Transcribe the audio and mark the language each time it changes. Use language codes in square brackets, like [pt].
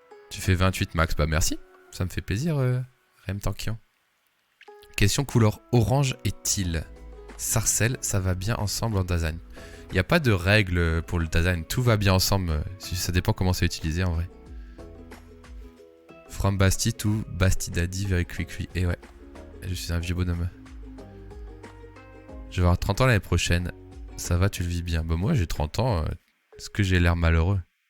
[fr] Tu fais 28 max. Bah merci, ça me fait plaisir, Rem Tankian. Question couleur orange et teal. Sarcelle, ça va bien ensemble en design. Il n'y a pas de règle pour le design, tout va bien ensemble. Ça dépend comment c'est utilisé en vrai. [en] From Basti to Basti Daddy very quickly. [fr] Et ouais, je suis un vieux bonhomme. Je vais avoir 30 ans l'année prochaine. Ça va, tu le vis bien. Bah moi j'ai 30 ans. Est-ce que j'ai l'air malheureux?